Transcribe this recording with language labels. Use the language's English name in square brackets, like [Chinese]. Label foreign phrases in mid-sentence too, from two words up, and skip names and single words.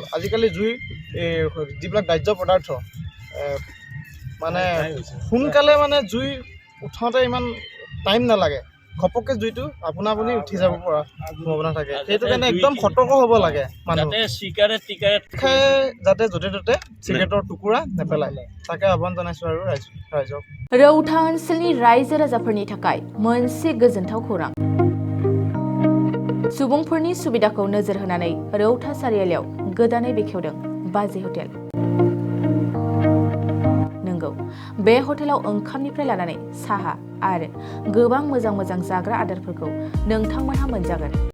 [Assamese] আজিকালি জুই যিবিলাক দাহ্য পদাৰ্থ মানে সোনকালে মানে জুই উঠাওঁতে ইমান টাইম নালাগে, ঘপককৈ জুইটো আপুনি উঠি যাব পৰা সম্ভাৱনা থাকে। সেইটো কাৰণে একদম সতৰ্ক হ'ব লাগে মানুহ চিগাৰেট খাই যাতে য'তে ত'তে চিগাৰেটৰ টুকুৰা নেপেলায় তাকে আহ্বান জনাইছোঁ আৰু ৰাইজক। [Bodo] रौता ओनसोलनि रायजो राजाफोरनि थाखाय मोनसे गोजोनथाव खौरां। सुबुंफोरनि सुबिदाखौ नोजोर होनानै रौता सारियालियाव गोदानै बेखेवदों बाजै हटेल। नंगौ, बे हटेलाव ओंखामनिफ्राय लानानै साहा आरो गोबां मोजां जाग्रा आदारफोरखौ नोंथांमोनहा मोनजागोन।